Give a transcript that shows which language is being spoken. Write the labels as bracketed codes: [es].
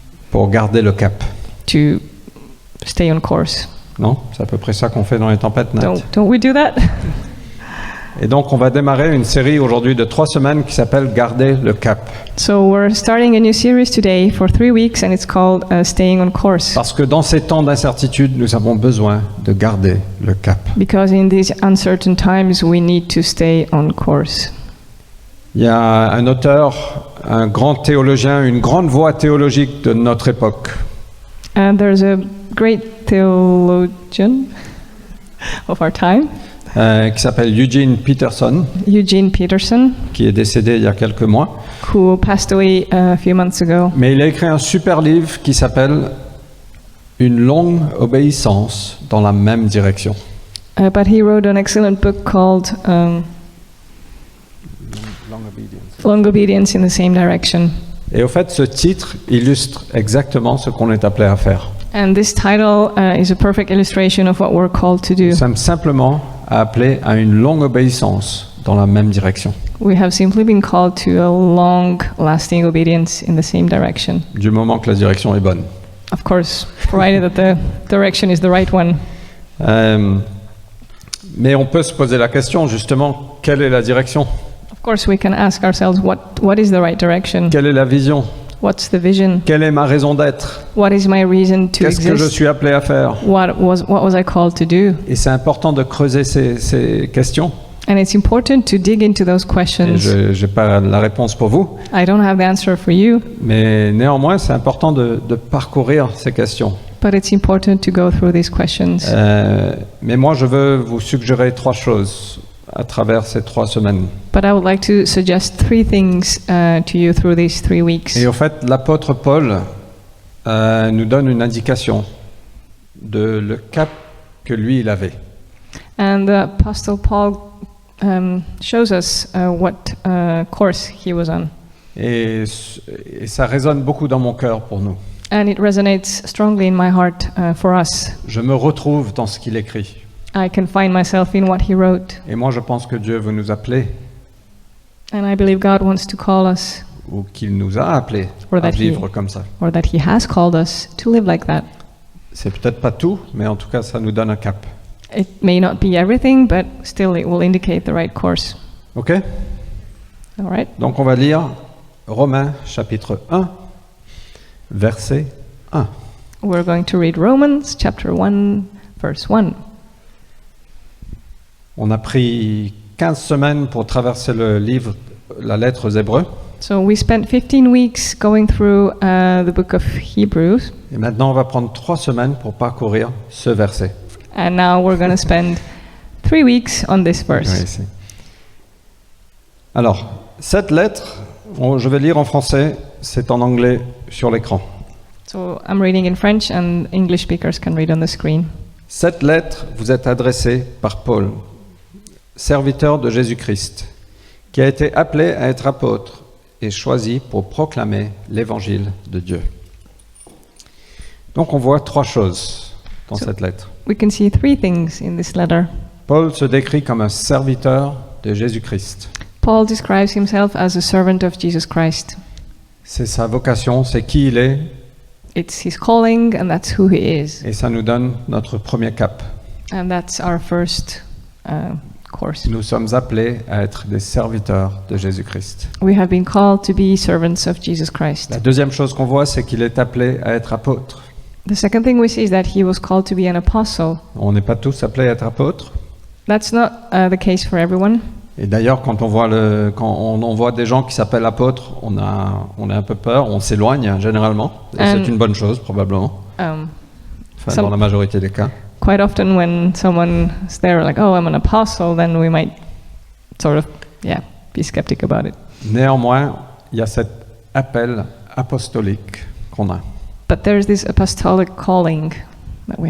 [fr] pour garder le cap. [en] to stay on course. [fr] Non? C'est à peu près ça qu'on fait dans les tempêtes, Nat. [en] Don't we do that? [fr] Et donc on va démarrer une série aujourd'hui de 3 semaines qui s'appelle Garder le cap. [en] So we're starting a new series today for 3 weeks, and it's called Staying on Course. [fr] Parce que dans ces temps d'incertitude, nous avons besoin de garder le cap. [en] Because in these uncertain times, we need to stay on course. [fr] Il y a un auteur, un grand théologien, une grande voix théologique de notre époque, [en] And there's a great theologian of our time, [fr] qui s'appelle Eugene Peterson, [en] Eugene Peterson, [fr] qui est décédé il y a quelques mois. [en] who passed away a few months ago. [fr] Mais il a écrit un super livre qui s'appelle Une longue obéissance dans la même direction. [en] But he wrote an excellent book called Long obedience. long obedience in the same direction. [fr] Et au fait, ce titre illustre exactement ce qu'on est appelé à faire. [en] And this title is a perfect illustration of what we're called to do. [fr] Nous sommes simplement appelés à une longue obéissance dans la même direction. [en] We have simply been called to a long lasting obedience in the same direction. [fr] Du moment que la direction est bonne. [en] Of course, provided that the direction is the right one. [fr] Mais on peut se poser la question, justement, quelle est la direction? [en] Of course, we can ask ourselves what is the right direction? [fr] Quelle est la vision? [en] What's the vision? [fr] Quelle est ma raison d'être? [en] What is my reason to [fr] Qu'est-ce que je [en] exist? [fr] suis appelé à faire? [en] What was I called to do? [fr] Et c'est important de creuser ces questions. [en] And it's important to dig into those [fr] Et [en] questions. [fr] je n'ai pas la réponse pour vous, [en] I don't have the answer for you, [fr] mais néanmoins, c'est important de parcourir ces questions. [en] but it's important to go through these questions. [fr] Mais moi, je veux vous suggérer 3 choses à travers ces 3 semaines. [en] But I would like to suggest 3 things to you through these 3 weeks. [fr] Et au fait, l'apôtre Paul nous donne une indication de le cap que lui, il avait. [en] And the Apostle Paul shows us what course he was on. [fr] Et ça résonne beaucoup dans mon cœur pour nous. [en] And it resonates strongly in my heart for us. [fr] Je me retrouve dans ce qu'il écrit. [en] I can find myself in what he wrote. [fr] Et moi, je pense que Dieu veut nous appeler, [en] And I believe God wants to call us, [fr] ou qu'il nous a appelés [en] Or [fr] à [en] that he- [fr] vivre comme ça. [en] or that he has called us to live like that. [fr] C'est peut-être pas tout, mais en tout cas, ça nous donne un cap. [en] It may not be everything, but still it will indicate the right course. [fr] OK? [en] All right? [fr] Donc, on va lire Romains chapitre 1, verset 1. [en] We're going to read Romans chapter 1, verse 1. [fr] On a pris 15 semaines pour traverser le livre, la lettre aux Hébreux. [en] So we spent 15 weeks going through the book of Hebrews, [fr] Et maintenant, on va prendre 3 semaines pour parcourir ce verset. [en] and now we're going to spend 3 weeks on this verse. [fr] Oui, ici. Alors, cette lettre, je vais lire en français, c'est en anglais sur l'écran. [en] So I'm reading in French, and English speakers can read on the screen. [fr] Cette lettre vous est adressée par Paul, serviteur de Jésus-Christ, qui a été appelé à être apôtre et choisi pour proclamer l'évangile de Dieu. Donc on voit 3 choses dans cette lettre. [en] We can see 3 things in this letter. [fr] Paul se décrit comme un serviteur de Jésus-Christ. [en] Paul describes himself as a servant of Jesus Christ. [fr] C'est sa vocation, c'est qui il est, [en] It's his calling, and that's who he is. [fr] et ça nous donne notre premier cap. [en] And that's our first course. [fr] Nous sommes appelés à être des serviteurs de Jésus-Christ. [en] We have been called to be servants of Jesus Christ. [fr] La deuxième chose qu'on voit, c'est qu'il est appelé à être apôtre. [en] The second thing we see is that he was called to be an apostle. [fr] On n'est pas tous appelés à être apôtres. [en] That's not the case for everyone. [fr] Et d'ailleurs, quand on voit des gens qui s'appellent apôtres, on a un peu peur, on s'éloigne généralement. Et c'est une bonne chose, probablement. Enfin, [en] Some- [fr] dans la majorité des cas. [en] Quite often, when someone's there, like, "Oh, I'm an apostle," then we might sort of, be skeptic about it. [fr] Néanmoins, il y a cet appel apostolique qu'on a. [en] But there's this apostolic calling that we